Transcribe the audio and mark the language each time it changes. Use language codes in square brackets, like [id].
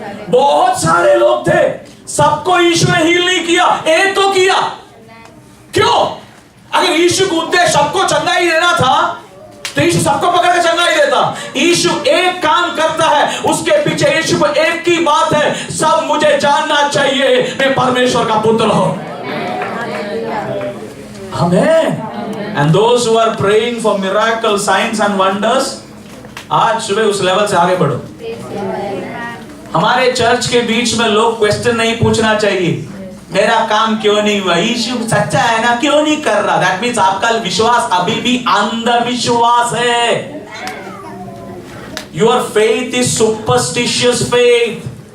[hi] बहुत सारे लोग थे। सबको यीशु ने हील नहीं किया, एक तो किया। क्यों? अगर यीशु को उद्देश्य सबको चंगाई देना था तो यीशु सबको पकड़ के चंगाई देता। यीशु एक काम करता है, उसके पीछे यीशु को एक की बात है, सब मुझे जानना चाहिए मैं परमेश्वर का पुत्र हूं। आमेन। [en] And those who are praying for miracles, signs and wonders, [hi] आज सुबह उस लेवल से आगे बढ़ो। हमारे चर्च के बीच में लोग क्वेश्चन नहीं पूछना चाहिए, मेरा काम क्यों नहीं हुआ, यीशु सच्चा है ना, क्यों नहीं कर रहा। [en] that means [hi] आपका विश्वास अभी भी अंधविश्वास है। [en] Your faith is superstitious faith.